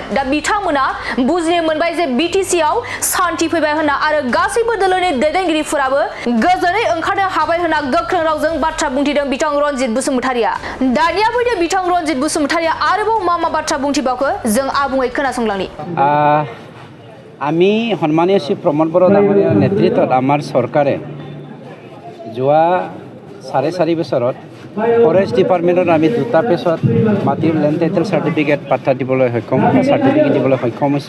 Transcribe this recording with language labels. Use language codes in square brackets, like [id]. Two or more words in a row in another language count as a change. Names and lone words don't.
[brx] दा बिथांमोना बुजिनो मोनबाय जे बिटिसिआव शान्ति फैबाय होनना आरो गासैबो दोलोनि दैदेनगिरिफोराबो गोजोनै ओंखारनो हाबाय होनना गोख्रों रावजों बाथ्रा बुंथिदों बिथां रनजित बसुमतारिया। दानिया फैदो बिथां रनजित बसुमतारिया आरोबाव मा बाथ्रा बुंथिबावखो जों आबुङै खोनासंलांनि। [as] আমি সন্মানীয় শ্ৰী প্ৰমোদ বড়ো ডাঙৰীয়াৰ নেতৃত্বত আমাৰ চৰকাৰে যোৱা 4.5 বছৰত [en] forest departmentত [as] আমি 2টা পেজত মাটিৰ [en] land title certificate [as] পাত্তা দিবলৈ সক্ষম চাৰ্টিফিকেট দিবলৈ সক্ষম হৈছোঁ।